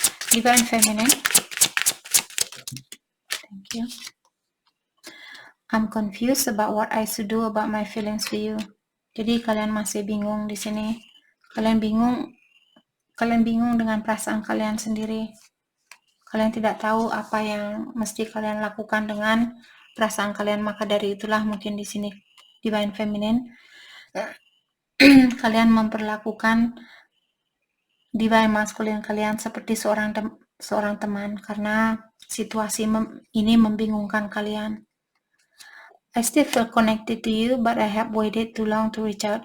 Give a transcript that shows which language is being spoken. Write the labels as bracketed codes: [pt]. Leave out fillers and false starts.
[en] Divine Feminine. Thank you. I'm confused about what I should do about my feelings to you. [id] Jadi kalian masih bingung di sini. Kalian bingung dengan perasaan kalian sendiri. Kalian tidak tahu apa yang mesti kalian lakukan dengan perasaan kalian, maka dari itulah mungkin di sini Divine Feminine kalian memperlakukan Divine Masculine kalian seperti seorang teman karena situasi ini membingungkan kalian. [en] I still feel connected to you, but I have waited too long to reach out.